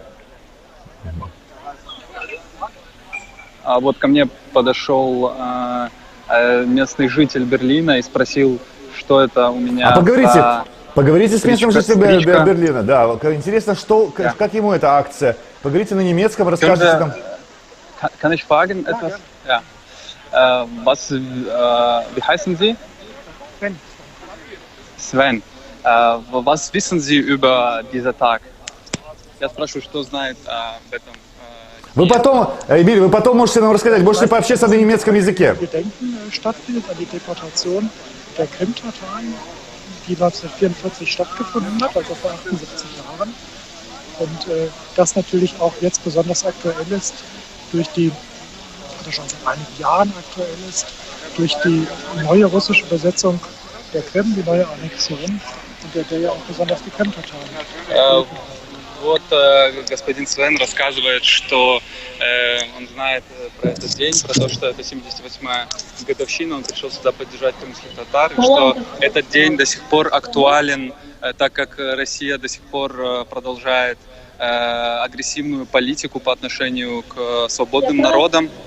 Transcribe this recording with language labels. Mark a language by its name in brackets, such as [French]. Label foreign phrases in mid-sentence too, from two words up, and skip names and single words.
[Russian] А вот ко мне подошел местный житель Берлина и спросил, что это у меня Поговорите с местным жителем Кличко. Берлина. Да, интересно, как ему эта акция. Поговорите на немецком, расскажите там. [German] Kann ich fragen etwas? Ja. Wie heißen Sie? Sven. Was wissen Sie über diesen Tag? [Russian] Я спрашиваю, что знает об этом. Вы потом, Эмиль, вы потом можете нам рассказать, можете пообщаться на немецком языке. [German] Gedenken stattfindet an die Deportation der Krim-Tataren, die 1944 stattgefunden hat, also vor 78 Jahren. Und das natürlich auch jetzt besonders aktuell ist, oder schon seit einigen Jahren aktuell ist, durch die neue russische Besetzung der Krim, die neue Annexion, unter der ja auch besonders die Krim-Tataren. [Russian] Вот господин Свен рассказывает, что он знает про этот день, про то, что это 78-я годовщина, он пришел сюда поддержать крымских татар, и что этот день до сих пор актуален, так как Россия до сих пор продолжает агрессивную политику по отношению к свободным народам.